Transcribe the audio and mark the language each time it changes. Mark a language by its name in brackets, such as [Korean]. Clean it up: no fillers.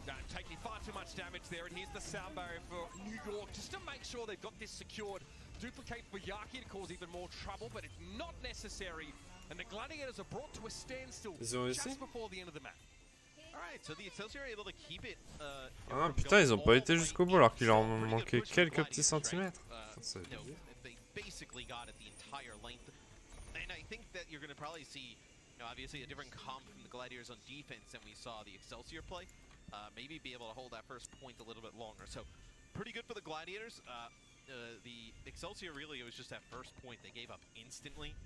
[English] Taking far too much damage there, and here's the sound barrier for New York just to make sure they've got this secured. Duplicate for Yaki to cause even more trouble, but it's not necessary. And the Gladiators are brought to a standstill just before the end of the map. Alright, so the Excelsior are able to keep it. [French] Ah putain, ils ont pas été jusqu'au bout alors qu'il leur manquait quelques petits centimètres. [English] No, they basically got it the entire length. And I think that you're going to probably see, obviously a different comp from the Gladiators on defense than we saw the Excelsior play. Maybe be able to hold that first point a little bit longer. So pretty good for the Gladiators. The Excelsior really, it was just that first point they gave up instantly.